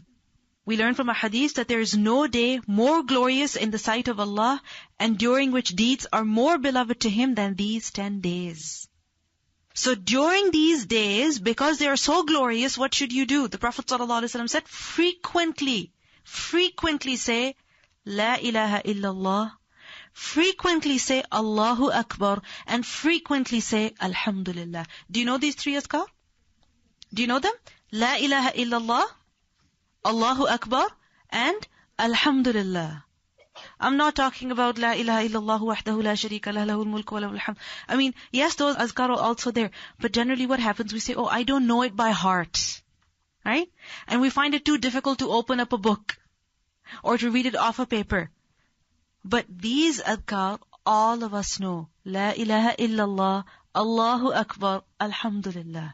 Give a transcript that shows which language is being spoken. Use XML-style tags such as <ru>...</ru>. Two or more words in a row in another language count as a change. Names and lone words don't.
<en>We learn from a hadith that there is no day more glorious in the sight of Allah and during which deeds are more beloved to Him than these 10 days. So during these days, because they are so glorious, what should you do? The Prophet ﷺ said, frequently say,</en> <ar>لا إله إلا الله.</ar> <en>Frequently say,</en> <ar>الله أكبر.</ar> <en>And frequently say, Alhamdulillah. Do you know these 3 azkar? Do you know them?</en> <ar>لا إله إلا الله، الله أكبر,</ar> <en>and Alhamdulillah. I'm not talking about</en> <ar>لا إله إلا الله وحده لا شريك له له الملك وله الحمد.</ar> <en>Yes, those azkar are also there. But generally what happens, we say, I don't know it by heart. right? And we find it too difficult to open up a book or to read it off a paper. But these adhkar, all of us know.</en> <ar>لا إله إلا الله، الله أكبر، الحمد لله.</ar>